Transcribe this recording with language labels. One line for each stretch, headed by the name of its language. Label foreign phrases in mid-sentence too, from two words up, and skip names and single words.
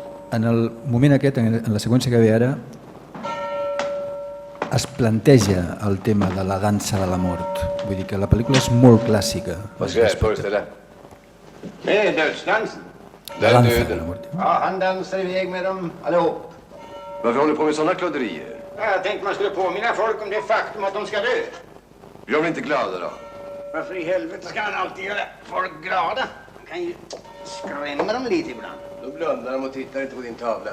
Catalan: en el moment aquest, en la seqüència que ve ara, es planteja el tema de la dansa de la mort. Vull dir que la pel·lícula és molt clàssica.
Swedish: Vad ska jag föreställa? Det är dödsdansen.
Catalan: La dansa de la mort.
Swedish: Ja, han dansar iväg med dem allihop. Varför håller du på med sådana klodderier? Jag tänkte man skulle påminna folk om det faktum att de ska dö. Blir de inte glada då? Varför i helvete ska han alltid göra folk glada? Han kan ju skrämma dem lite ibland. Då blundar de och tittar inte på din tavla.